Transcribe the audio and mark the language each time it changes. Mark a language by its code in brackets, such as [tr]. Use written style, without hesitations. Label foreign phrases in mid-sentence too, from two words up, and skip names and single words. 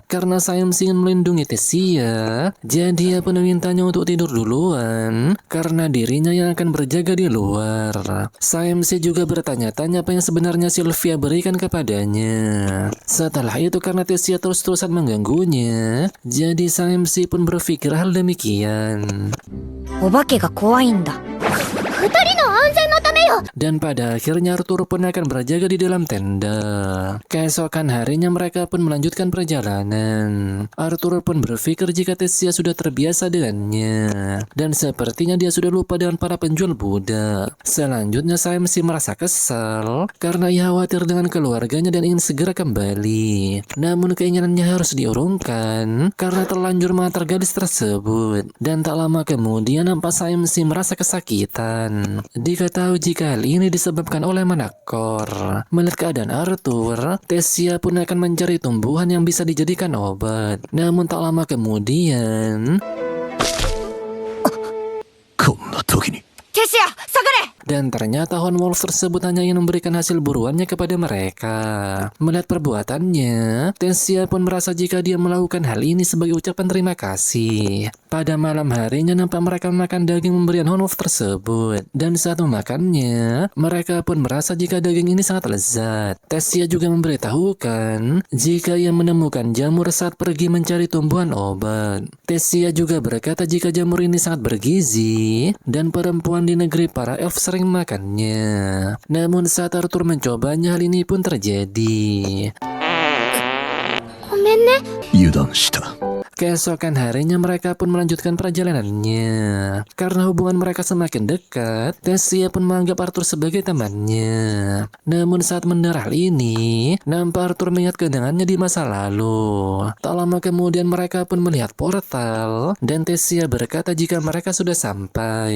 [id] Karena MC ingin melindungi Tessia, jadi ia pun memintanya untuk tidur duluan karena dirinya yang akan berjaga di luar. MC juga bertanya-tanya apa yang sebenarnya Sylvia berikan kepadanya. Setelah itu karena Tessia terus-terusan mengganggunya, jadi MC pun berpikir hal demikian. [ja] お化けが怖いんだ。二人の安全のためよ。 [id] Dan pada akhirnya Arthur pun akan berjaga di dalam tenda. Keesokan harinya mereka pun melanjutkan perjalanan. Arthur pun berpikir jika Tessia sudah terbiasa dengannya. Dan sepertinya dia sudah lupa dengan para penjual budak. Selanjutnya MC merasa kesal karena ia khawatir dengan keluarganya dan ingin segera kembali. Namun keinginannya harus diurungkan karena terlanjur mengantar gadis tersebut. Dan tak lama kemudian nampak MC merasa kesakitan. Diketahui jika hal ini disebabkan oleh Manakor. Melihat keadaan Arthur, Tessia pun akan mencari tumbuhan yang bisa dijadikan obat. Namun tak lama kemudian [ja] こんな時にテシア、下がれ。 [id] dan ternyata Holmwolf tersebut hanya ingin memberikan hasil buruannya kepada mereka. Melihat perbuatannya, Tessia pun merasa jika dia melakukan hal ini sebagai ucapan terima kasih. Pada malam harinya nampak mereka memakan daging pemberian Holmwolf tersebut. Dan saat memakannya, mereka pun merasa jika daging ini sangat lezat. Tessia juga memberitahukan jika ia menemukan jamur saat pergi mencari tumbuhan obat. Tessia juga berkata jika jamur ini sangat bergizi dan perempuan di negeri para elf sering makannya. Namun saat Arthur mencobanya hal ini pun terjadi. [ja] ごめんね。油断した。 [id] Keesokan harinya mereka pun melanjutkan perjalanannya. Karena hubungan mereka semakin dekat, Tessia pun menganggap Arthur sebagai temannya. Namun saat mendengar hal ini, nampak Arthur mengingat kenangannya di masa lalu. Tak lama kemudian mereka pun melihat portal, dan Tessia berkata jika mereka sudah sampai.